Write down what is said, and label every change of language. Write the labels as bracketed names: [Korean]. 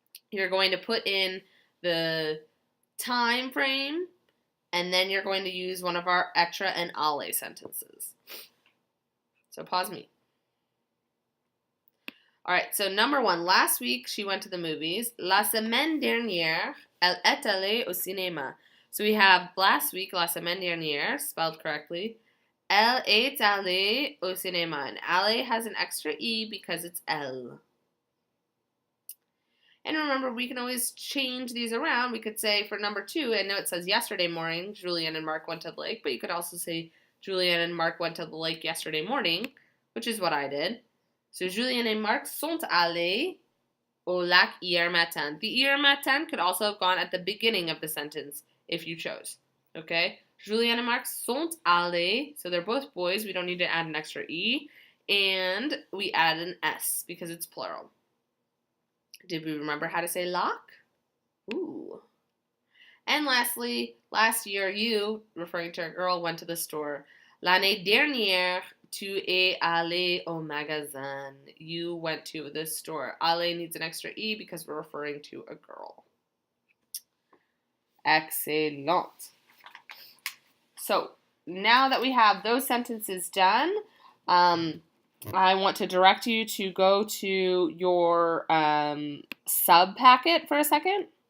[English] You're going to put in the time frame, and then you're going to use one of our être and aller sentences. So pause me. All right, so number 1, last week she went to the movies. [French] La semaine dernière, elle est allée au cinéma. [English] So we have last week, [French] la semaine dernière, [English] spelled correctly. [French] Elle est allée au cinéma. [English] And aller has an extra E because it's elle. And remember, we can always change these around. We could say for number 2, I know it says yesterday morning, Julian and Mark went to the lake, but you could also say Julian and Mark went to the lake yesterday morning, which is what I did. [French] So Julien et Marc sont allés au lac hier matin. [English] The [French] hier matin [English] could also have gone at the beginning of the sentence if you chose. Okay? [French] Julien et Marc sont allés. [English] So they're both boys. We don't need to add an extra E. And we add an S because it's plural. Did we remember how to say lac? Ooh. And lastly, last year you, referring to a girl, went to the store. [French] L'année dernière, tu es allé au magasin. [English] You went to the store. Allé needs an extra E because we're referring to a girl. Excellent. So now that we have those sentences done, I want to direct you to go to your sub packet for a second.